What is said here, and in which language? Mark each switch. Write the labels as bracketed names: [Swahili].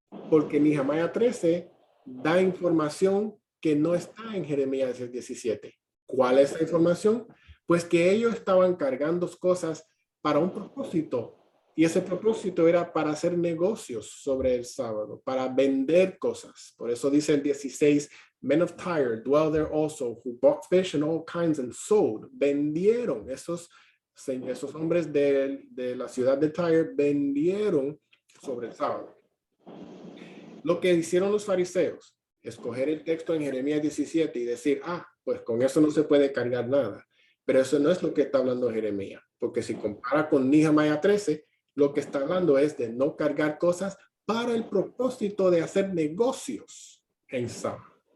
[Spanish] Porque Nehemías 13 da información que no está en Jeremías 17. ¿Cuál es la información? Pues que ellos estaban cargando cosas para un propósito, y ese propósito era para hacer negocios sobre el sábado, para vender cosas. Por eso dice el 16, [English] men of Tyre dwell there also, who bought fish and all kinds and sold. [Spanish] Vendieron, esos hombres de la ciudad de Tyre vendieron sobre el sábado. Lo que hicieron los fariseos, escoger el texto en Jeremías 17 y decir, pues con eso no se puede cargar nada. Pero eso no es lo que está hablando Jeremías, porque si compara con Nehemías 13, lo que está hablando es de no cargar cosas para el propósito de hacer negocios en sábado.